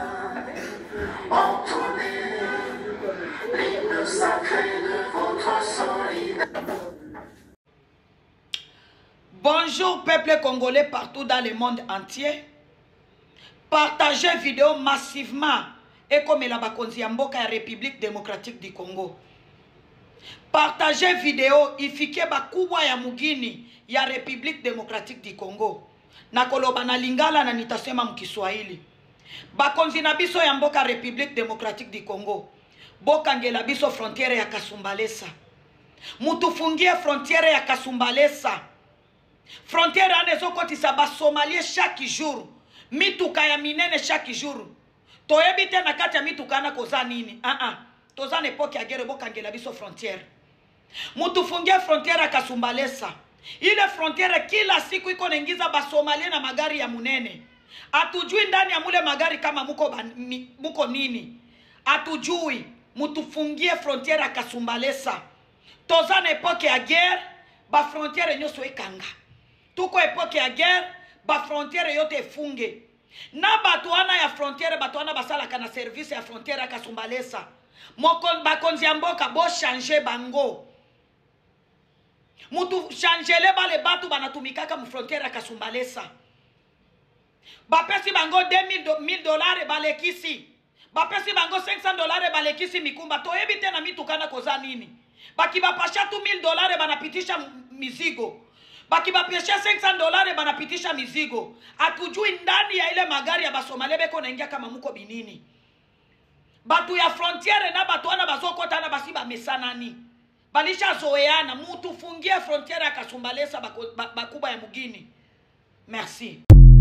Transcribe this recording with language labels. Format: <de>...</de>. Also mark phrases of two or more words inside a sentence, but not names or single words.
<fr>Entonnez l'hymne sacré de votre solidarité. Bonjour peuple congolais partout dans le monde entier. Partagez vidéo massivement et comme la</fr> <ln>bakonzi ya mboka ya</ln> <fr>République démocratique du Congo. Partagez vidéo</fr> <sw>ifike bakubwa ya mugini ya République démocratique du Congo.</sw> <ln>Na koloba na lingala</ln> <sw>na nitasema mkiswahili.</sw> <ln>Bakonzi na biso ya mboka République démocratique du Congo. Bokangela biso frontiere ya Kasumbalesa.</ln> <sw>Mutufungie frontiere ya Kasumbalesa.</sw> <ln>Frontiere anezo kotisa ba Somalie</ln> <fr>chaque jour.</fr> <ln>Mituka ya minene</ln> <fr>chaque jour.</fr> <ln>Toyebite na kati ya mituka na koza nini? Toza n'époque ya guerre bokangela biso frontière.</ln> <sw>Mutufungie frontiere ya Kasumbalesa. Ile frontiere kila siku iko naingiza Basomalia na magari ya munene. Atujui ndani ya mule magari kama muko nini. Atujui. Mutufungie frontiere ya Kasumbalesa.</sw> <ln>Toza na epoke ya guerre, ba frontiere nyoso ekanga.</ln> <sw>Tuko epoke ya guerre, ba frontiere yote efunge.</sw> <ln>Na batuana ya frontiere, batuana basalaka na service ya frontiere ya Kasumbalesa. Bakonzi ya mboka bo changer bango.</ln> <sw>Mutu changele bale batu banatumikaka mu frontiere ya Kasumbalesa.</sw> <ln>Bapesi bango $2,000 balekisi. Bapesi bango $500 balekisi mikumba. Toyebi tena mitukana koza nini?</ln> <sw>Baki bapasha $2,000 banapitisha mizigo. Baki bapesha $500 banapitisha mizigo. Atujui ndani ya ile magari ya Basomale beko naingia kama muko binini.</sw> <ln>Batu ya frontiere na batu wana bazokota na basi bamesanani.</ln> <sw>Balisha zoeana. Mutu fungie frontiere ya Kasumbalesa bakuba ya mugini. Merci.</sw>